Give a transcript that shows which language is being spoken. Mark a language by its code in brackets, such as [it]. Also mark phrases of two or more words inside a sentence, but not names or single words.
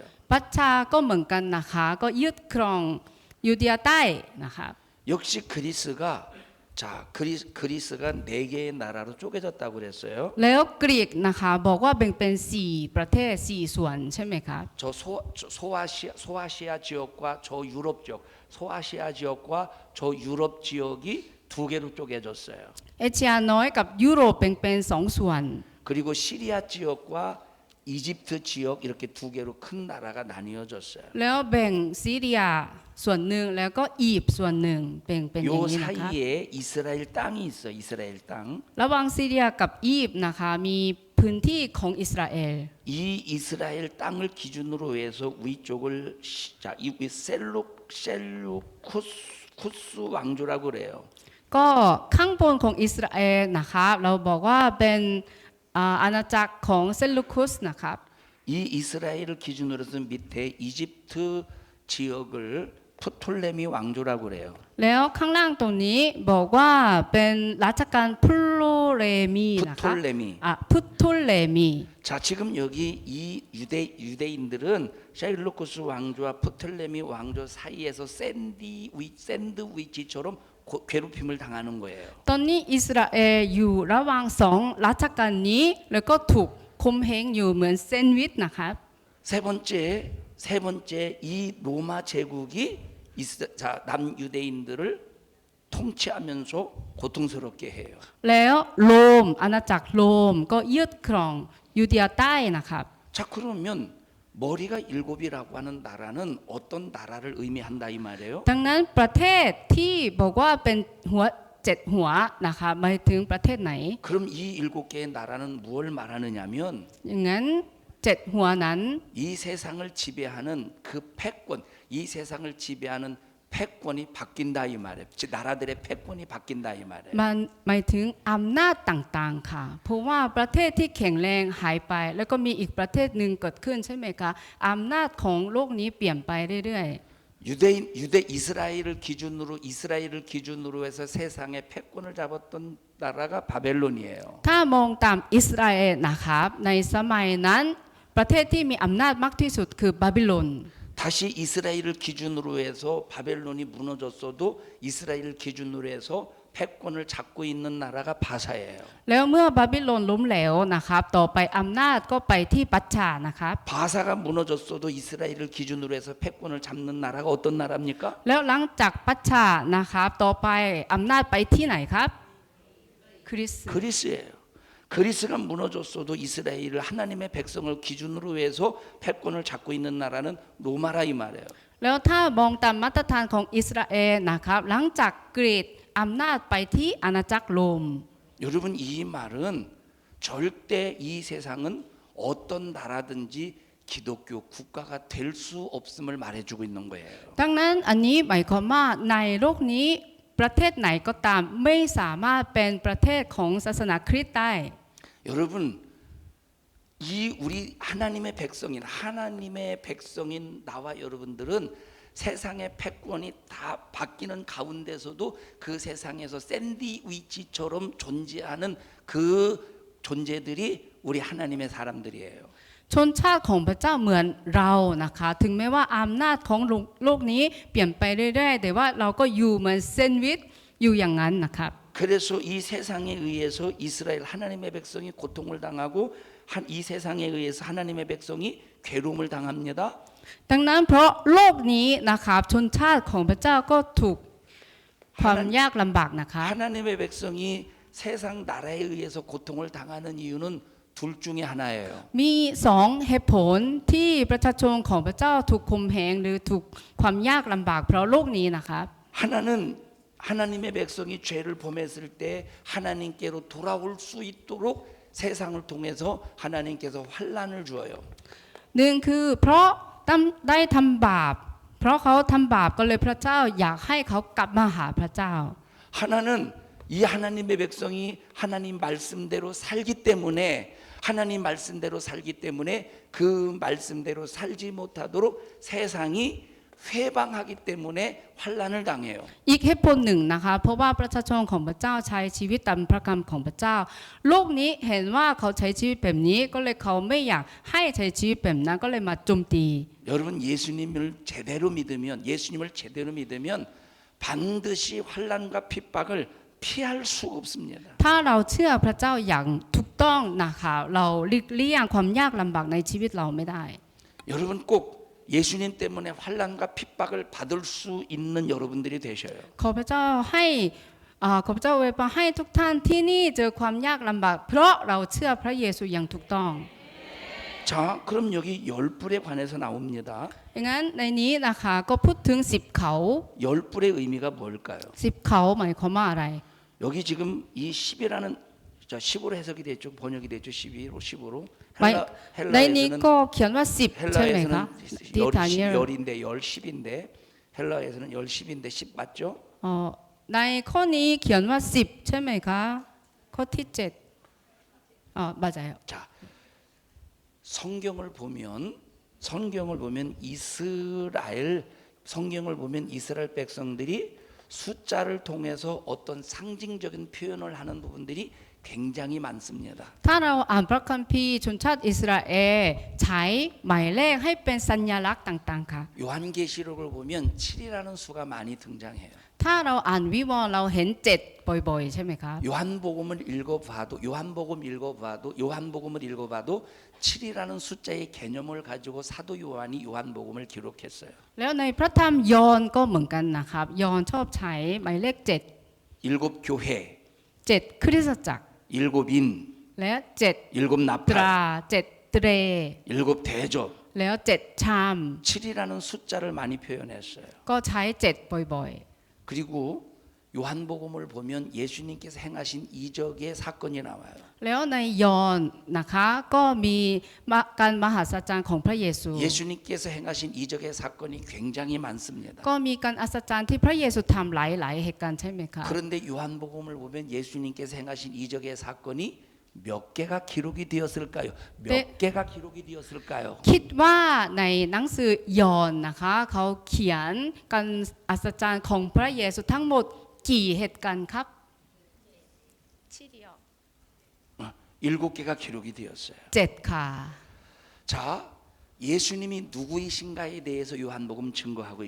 [th] ปัชชาก็เหมือนกันนะคะก็ยึดครองยูเดียใต้นะคะ [ko] 역시 그리스가 네 개의 나라로 쪼개졌다고 그랬어요. [th] แล้วกรีกนะคะบอกว่าแบ่งเป็น4ประเทศ4ส่วนใช่ไหมครับ [ko] 저 소아시아 지역과 저 유럽 지역, 소아시아 지역과 저 유럽 지역이 두 개로 쪼개졌어요. [th] เอเชียน้อยกับยุโรปแบ่งเป็น2ส่วน [ko] 그리고 시리아 지역과 이집트 지역 이렇게 두 개로 큰 나라가 나뉘어졌어요. [th] แล้วแบ่งซีเรียส่วนหนึ่งแล้วก็อียิปต์ส่วนหนึ่งแบ่งเป็นอย่าง [ko] 요 [th] นี้นะคะ [ko] 사이에 이스라엘 땅이 있어. 이스라엘 땅. [th] ระหว่างซีเรียกับอียิปต์นะคะมีพื้นที่ของอิสราเอล [ko] 이 이스라엘 땅을 기준으로 해서 위쪽을 이 셀루쿠스 왕조라고 그래요. [th] ก็ข้างบนของอิสราเอลนะครับเราบอกว่าเป็นอาณาจักรของเซลูคุสนะครับ [ko] 이 이스라엘을 기준으로 해서 밑에 이집트 지역을 프톨레미 왕조라고 그래요. [th] แล้วข้างล่างตรงนี้บอกว่าเป็นราชการพุโลเรมีนะคะ พุทโเลมี [ko] 자, 지금 여기 이 유대인들은 셀루쿠스 왕조와 프톨레미 왕조 사이에서 샌드위치처럼 괴롭힘을 당하는 거예요. [th] ตอนนี้อิสราเอลอยู่ระหว่างสองราชการนี้แล้วก็ถูกคมเหงอยู่เหมือนแซนด์วิชนะครับ [ko] 세 번째 이 로마 제국이 남유대인들을 통치하면서 고통스럽게 해요. [th] แล้วโรมอาณาจักรโรมก็ยึดครองยูเดียใต้นะครับ [ko] 자, 그러면 머리가 일곱이라고 하는 나라는 어떤 나라를 의미한다 이 말이에요. [th] ดังนั้นประเทศที่บอกว่าเป็นหัว7หัวนะคะหมายถึงประเทศไหน [ko] 그럼 이 일곱 개의 나라는 무엇을 말하느냐면 [th] อย่างนั้น7หัวนั้น [ko] 이 세상을 지배하는 그 패권, 이 세상을 지배하는 패권이 바뀐다 이 말이에요. 나라들의 패권이 바뀐다 이 말이에요. [th] มันหมายถึงอำนาจต่างๆค่ะเพราะว่าประเทศที่แข็งแรงหายไปแล้วก็มีอีกประเทศหนึ่งเกิดขึ้นใช่ไหมคะอำนาจของโลกนี้เปลี่ยนไปเรื่อย [ko] 이스라엘을 기준으로 해서 세상의 패권을 잡았던 나라가 바벨론이에요. [th] ๆถ้ามองตามอิสราเอลนะครับในสมัยนั้นประเทศที่มีอำนาจมากที่สุดคือบาบิโลน [ko] 다시 이스라엘을 기준으로 해서 바벨론이 무너졌어도 이스라엘을 기준으로 해서 패권을 잡고 있는 나라가 바사예요. [th] แล้วเมื่อบาบิโลนล้มเหลวนะครับต่อไปอำนาจก็ไปที่ปัจฉานะครับ [ko] 바사가 무너졌어도 이스라엘을 기준으로 해서 패권을 잡는 나라가 어떤 나라입니까? [th] แล้วหลังจากปัจฉานะครับต่อไปอำนาจไปที่ไหนครับคริสต์ [ko] 그리스예요. 그리스가 무너졌어도 이스라엘을 하나님의 백성을 기준으로 해서 패권을 잡고 있는 나라는 로마라 이 말이에요. [th] แล้วถ้ามองตามมาตรฐานของอิสราเอลนะครับหลังจากกรีกอำนาจไปที่อาณาจักรโรม [ko] 여러분 이 말은 절대 이 세상은 어떤 나라든지 기독교 국가가 될 수 없음을 말해주고 있는 거예요. [th] ดังนั้นอันนี้หมายความว่าในโลกนี้ประเทศไหนก็ตามไม่สามารถเป็นประเทศของศาสนาคริสต์ได้ [ko] 여러분 이 우리 하나님의 백성인 나와 여러분들은 세상의 패권이 다 바뀌는 가운데서도 그 세상에서 샌드위치처럼 존재하는 그 존재들이 우리 하나님의 사람들이에요. [th] ชนชาติของพระเจ้าเหมือนเรานะคะถึงแม้ว่าอำนาจของโลกนี้เปลี่ยนไปเรื่อยๆแต่ว่าเราก็อยู่เหมือนแซนด์วิชอยู่อย่างนั้นนะครับ [ko] 그래서 이 세상에 의해서 이스라엘 하나님의 백성이 고통을 당하고 이 세상에 의해서 하나님의 백성이 괴로움을 당합니다. [th] ดังนั้นเพราะโลกนี้นะครับชนชาติของพระเจ้าก็ถูกความยากลำบากนะคะ [ko] 하나님의 백성이 세상 나라에 의해서 고통을 당하는 이유는 둘 중에 하나예요. [th] มีสองเหตุผลที่ประชาชนของพระเจ้าถูกข่มเหงหรือถูกความยากลำบากเพราะโลกนี้นะครับ [ko] 하나는 하나님의 백성이 죄를 범했을 때 하나님께로 돌아올 수 있도록 세상을 통해서 하나님께서 환난을 주어요. [th] หนึ่งคือเพราะได้ทำบาปเพราะเขาทำบาปก็เลยพระเจ้าอยากให้เขากลับมาหาพระเจ้า [ko] 하나는 이 하나님의 백성이 하나님 말씀대로 살기 때문에 하나님 말씀대로 살기 때문에 그 말씀대로 살지 못하도록 세상이 회방하기 때문에 환난을 당해요. [th] อีกเหตุผลหนึ่งนะคะเพราะว่าประชาชนของพระเจ้าใช้ชีวิตตามพระคำของพระเจ้าโลกนี้เห็นว่าเขาใช้ชีวิตแบบนี้ก็เลยเขาไม่อยากให้ใช้ชีวิตแบบนั้นก็เลยมาโจมตี [ko] 여러분 예수님을 제대로 믿으면 반드시 환난과 핍박을 피할 수 없습니다. [th] ถ้าเราเชื่อพระเจ้าอย่างถูกต้องนะคะเราหลีกเลี่ยงความยากลำบากในชีวิตเราไม่ได้ [ko] 여러분 꼭 예수님 때문에 환난과 핍박을 받을 수 있는 여러분들이 되셔요. [th] ขอพระเจ้าให้ขอพระเจ้าอวยพรให้ทุกท่านที่นี่เจอความยากลำบากเพราะเราเชื่อพระเยซูอย่างถูกต้อง [ko] 자, 그럼 여기 열불에 관해서 나옵니다. [th] อย่างนั้นในนี้นะคะก็พูดถึง10เขา [ko] 열불의 의미가 뭘까요? [th] 10 เขาหมายความว่าอะไร [ko] 여기 지금 이 10이라는 자, 10으로 해석이 됐죠. 번역이 됐죠. 10으로. [th] ในนี้ก็เขียนว่า10ใช่ไหมคะ [ko] 헬라에서는 [th] ที่ฐานเยอ [ko] 열인데 열 10인데 헬라에서는 열 10인데 10 맞죠? [th] ในข้อนี้เขียนว่า10ใช่ไหมคะข้อที่ 7맞아요. [ko] 자, 성경을 보면 이스라엘 백성들이 숫자를 통해서 어떤 상징적인 표현을 하는 부분들이 굉장히 많습니다. [th] ถ้าเราอ่านพระคัมภีร์ชนชาติอิสราเอลใช้หมายเลขให้เป็นสัญลักษณ์ต่างๆค่ะ [ko] 요한계시록을 보면 7이라는 수가 많이 등장해요. [th] ถ้าเราอ่านวิวรณ์เราเห็น7บ่อยๆใช่ไหมครับ [ko] 요한복음을 읽어봐도 7이라는 숫자의 개념을 가지고 사도 요한이 요한복음을 기록했어요. [th] แล้วในพระธรรมยอห์นก็เหมือนกันนะครับยอห์นชอบใช้หมายเลข7 [ko] 일곱 교회, [th] 7คริสตจักร [ko] 일곱 인, [th] และ7 [ko] 일곱 [th] ตรา [ko] 나팔, [th] 7เตร [ko] 일곱 대접. [th] แล้ว7ชาม [ko] 7이라는 숫자를 많이 표현했어요. [th] ก็ใช้7บ่อย [ko] 그리고 요한복음을 보면 예수님께서 행하신 이적의 사건이 나와요. [th] ๆแล้วในยอห์นนะคะก็มีการมหัศจรรย์ของพระเยซู [ko] 예수님께서 행하신 이적의 사건이 굉장히 많습니다. [th] ก็มีการอัศจรรย์ที่พระเยซูทำหลายๆเหตุการณ์ใช่ไหมคะ [ko] 그런데 요한복음을 보면 예수님께서 행하신 이적의 사건이 몇 개가 기록이 되었을까요? 몇 개가 기록이 되었을까요? [th] คิดว่าในหนังสือยอห์นนะคะเขาเขียนการอัศจรรย์ของพระเยซูทั้งหมดกี่เหตุการณ์ครับ [ko] 7개가 기록이 되었어요. [th] 7 ค่ะ [ko] 자, 예수님이 누구이신가에 대해서 요한복음 증거하고 있어요.